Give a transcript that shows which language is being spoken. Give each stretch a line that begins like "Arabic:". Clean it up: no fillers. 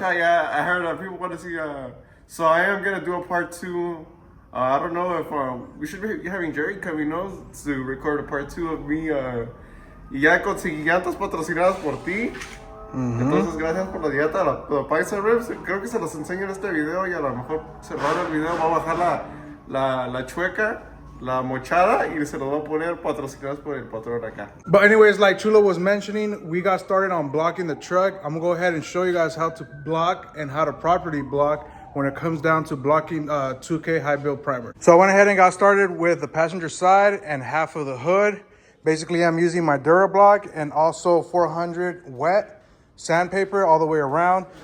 English: Yeah, I heard people want to see... so I am gonna do a part 2. I don't know if... we should be having Jerry coming, ¿no? To record a part 2 of me.
Spanish: Y ya conseguí llantas patrocinadas por ti. Entonces, gracias por la llanta, la Paisa Ribs. Creo que se los enseño en este video y a lo mejor cerrando el video va a bajar la chueca, la mochada, y se los va a poner patrocinadas por el patrón acá.
English: But anyways, like Chulo was mentioning, we got started on blocking the truck. I'm gonna go ahead and show you guys how to block and how to properly block when it comes down to blocking 2K high build primer. So I went ahead and got started with the passenger side and half of the hood. Basically, I'm using my DuraBlock and also 400 wet sandpaper all the way around.